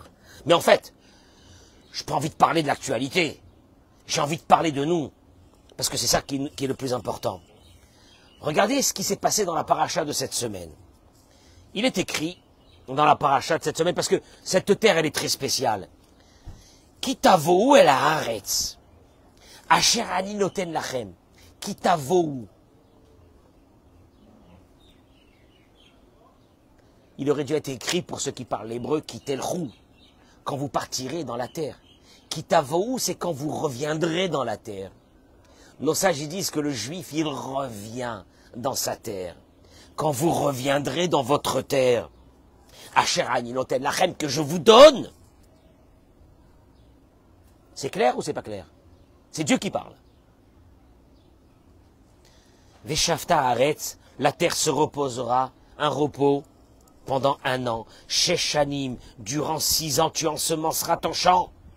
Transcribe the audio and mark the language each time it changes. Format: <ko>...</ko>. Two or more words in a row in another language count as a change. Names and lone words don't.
<fr>Mais en fait, je n'ai pas envie de parler de l'actualité. J'ai envie de parler de nous. Parce que c'est ça qui est le plus important. Regardez ce qui s'est passé dans la paracha de cette semaine. Il est écrit dans la paracha de cette semaine, parce que cette terre, elle est très spéciale.</fr> <he>כי תבאו אל הארץ, אשר אני נתן לכם.</he> <fr>Kitavou. Il aurait dû être écrit pour ceux qui parlent l'hébreu, kitelchou, quand vous partirez dans la terre. Kitavou, c'est quand vous reviendrez dans la terre. Nos sages ils disent que le juif, il revient dans sa terre. Quand vous reviendrez dans votre terre,</fr> <he>אשר אני נתן לכם,</he> <fr>que je vous donne. C'est clair ou c'est pas clair? C'est Dieu qui parle.</fr> <he>ושבתה הארץ,</he> <fr>la terre se reposera, un repos pendant 1 an. Sheshanim, durant 6 ans, tu ensemenceras ton champ.</fr>